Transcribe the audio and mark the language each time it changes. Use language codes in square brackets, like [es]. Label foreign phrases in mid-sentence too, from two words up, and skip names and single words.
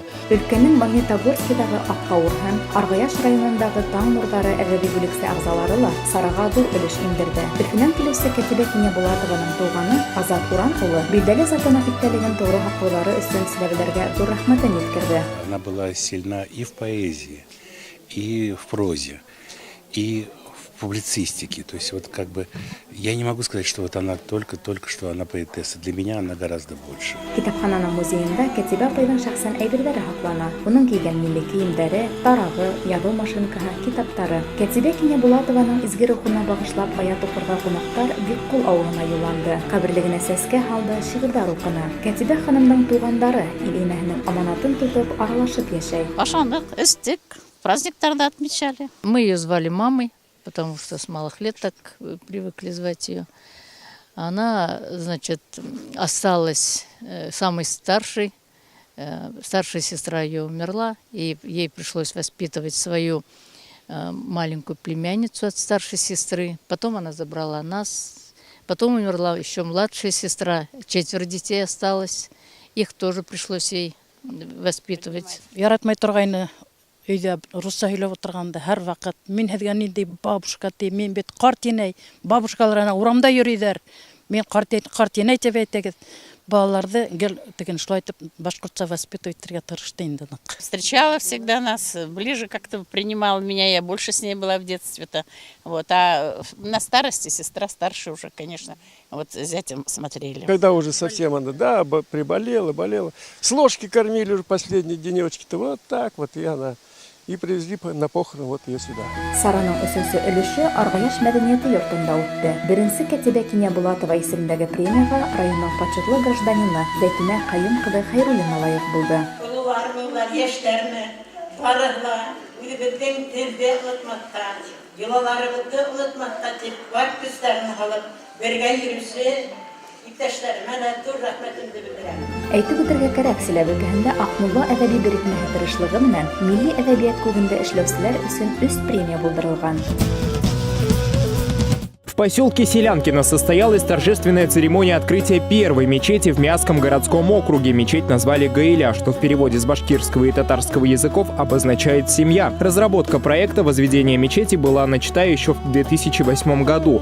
[ba] Өлкәнең Магнитогорскиҙағы Аҡҡауыр һәм Арғаяш районындағы Таң нурҙары әҙәби бүлексе ағзалары ла сараға ҙур өлөш индерҙе. Өфөнән килеүсе Кәтибә Кинйә Булатованың тыуғаны Азат Уран улы билдәле затының иптәлеген тоғро һаҡлаулары өсөн силәбеләргә ҙур рәхмәтен еткерҙе. [ru] Она была сильна и в поэзии, и в прозе, и в публицистике. То есть вот как бы я не могу сказать, что вот она только что она поэтесса. Для меня она гораздо больше. [ba] Китапхананың музейында Кәтибә апайҙың шәхсән әйберҙәре һаҡлана. Уның кейгән милли кейемдәре, тарағы, яҙыу машинкаһы, китаптары. Кәтибә Кинйә Булатованың изге рухына бағышлап аят уҡырға ҡунаҡтар Бикҡол ауылына юлланды. Ҡәберлегенә сәскә һалды, шиғырҙар уҡыны. Кәтибә ханымдың туғандары ил инәһенең аманатын тотоп, аралашып йәшәй. Ашаныҡ, эстек, праздниктарҙы отмечали. [ru] Мы ее звали мамой, потому что с малых лет так привыкли звать ее. Она, значит, осталась самой старшей. Старшая сестра ее умерла, и ей пришлось воспитывать свою маленькую племянницу от старшей сестры. Потом она забрала нас. Потом умерла еще младшая сестра. 4 детей осталось. Их тоже пришлось ей воспитывать. [ba] Яратмай торғайны. Өйдә русса һөйләп отырғанда һәр ваҡыт мин һеҙгә ниндәй бабушка ти, мин бит ҡарт инәй, бабушкалар урамда йөрөйҙәр, мин ҡарт инәй тип әйтегеҙ. Балаларҙы гел теген шулай итеп башҡортса воспитывать итергә тырышты инде. [ru] Встречала всегда нас, ближе как-то принимала меня, я больше с ней была в детстве-то. Вот. А на старости сестра старше уже, конечно, вот зятем смотрели. Когда уже совсем она, да, болела. С ложки кормили уже последние денечки-то, вот так вот, и она. И привезли на похороны вот ее сюда. [ba] Сараның өсөнсө өлөшө Арғаяш мәҙәниәте йортонда үтте. Беренсе Кәтибә Кинйә Булатова исемендәге премияға районның почетлы гражданины Зәйтүнә Ҡайым ҡыҙы Хәйруллина лайыҡ булды. Ололар, йәштәрме, барыһы үҙебеҙҙең телде онотмаҫҡа, йолаларыбыҙҙы онотмаҫҡа тип, бар көстәрен һалып, бергә йөрөүсе иптәштәремә лә ҙур рәхмәтемде белдерәм. Әйтеп үтергә кәрәк, Силәбе өлкәһендә Аҡмулла әҙәби берекмәһе тырышлығы менән милли әҙәбиәт күгендә эшләүселәр өсөн 3 премия булдырылған. [ru] В поселке Селянкино состоялась торжественная церемония открытия первой мечети в Мясском городском округе. Мечеть назвали Гаиля, что в переводе с башкирского и татарского языков обозначает «семья». Разработка проекта возведения мечети была начата еще в 2008 году.